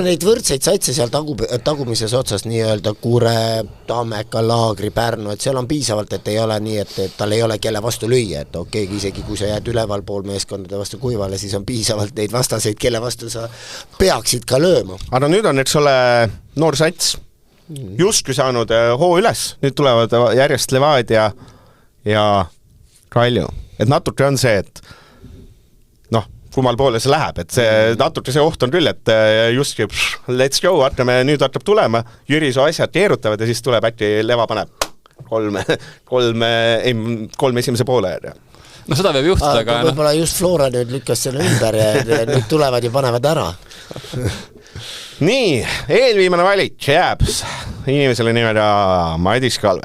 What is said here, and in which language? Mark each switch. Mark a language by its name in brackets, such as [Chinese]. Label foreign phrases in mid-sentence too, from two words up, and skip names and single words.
[Estonian] neid võrdseid satse seal tagumises otsas nii-öelda Kure, Tammeka, Laagri, Pärnu, et seal on piisavalt, et ei ole nii, et tal ei ole kelle vastu lüüa, et okei, isegi kui sa jääd üleval pool meeskondade vastu kuivale, siis on piisavalt neid vastaseid, kelle vastu sa peaksid ka lööma. Aga nüüd on, eks ole, noor sats justkui saanud hoo üles, nüüd tulevad järjest Levadia ja Kalju. Et natuke on see, et kummal poole see läheb, et see natuke see oht on küll, et just [English] let's go, [Estonian] nüüd hakkab tulema, Jüri su asjad keerutavad ja siis tuleb äkki Leva paneb 3 esimese poole. No seda võib juhtuda, aga võib-olla just Flora nüüd lükkas selle ümber ja nüüd tulevad ja panevad ära. Nii, eelviimane valik jääb inimesele nimega Madis Kalvet.